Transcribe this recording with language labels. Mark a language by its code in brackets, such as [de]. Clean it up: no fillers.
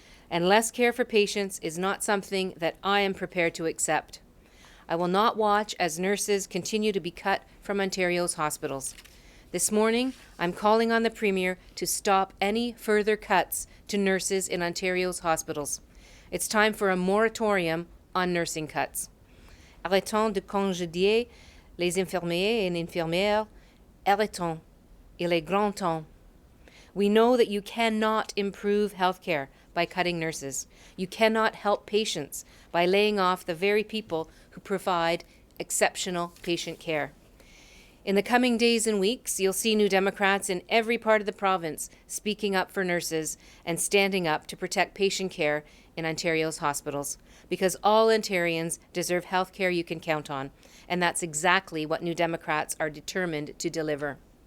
[en] And less care for patients is not something that I am prepared to accept. I will not watch as nurses continue to be cut from Ontario's hospitals. This morning, I'm calling on the Premier to stop any further cuts to nurses in Ontario's hospitals. It's time for a moratorium on nursing cuts. [fr] Arrêtons de congédier les infirmiers et infirmières. Arrêtons. Il est grand temps. [en] We know that you cannot improve healthcare by cutting nurses. You cannot help patients by laying off the very people who provide exceptional patient care. In the coming days and weeks, you'll see New Democrats in every part of the province speaking up for nurses and standing up to protect patient care in Ontario's hospitals, because all Ontarians deserve health care you can count on, and that's exactly what New Democrats are determined to deliver.